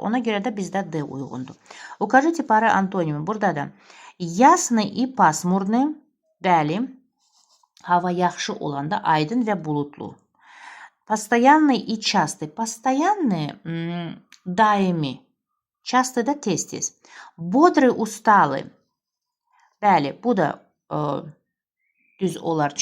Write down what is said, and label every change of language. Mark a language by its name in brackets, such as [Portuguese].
[Azerbaijani] Ona görə də bizdə D uyğundur. [Russian] Укажите пары антонимы. [Azerbaijani] Burada da ясный и пасмурный. Bəli. Hava yaxşı olanda aydın və bulutlu. [Russian] Постоянный и частый. [Azerbaijani] Постоянный daimi. Частый da tez-tez. [Russian] Бодрый, усталый. [Azerbaijani] Bəli, bu da düz olar.